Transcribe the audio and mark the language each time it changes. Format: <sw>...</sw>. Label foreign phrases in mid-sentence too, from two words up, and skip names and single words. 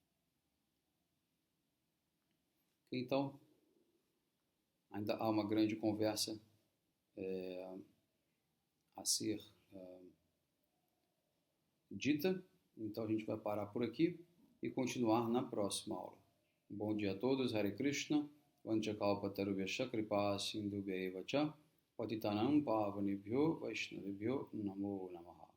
<pt>Então, ainda há uma grande conversa a ser dita, então a gente vai parar por aqui e continuar na próxima aula. Bom dia a todos,</pt> <sa>Hare Krishna, Vanchakalpatarubhyascha Kripa Sindhubhyeva Cha Patitanam Pavanebhyo Vaishnavibhyo Namo Namaha.</sa>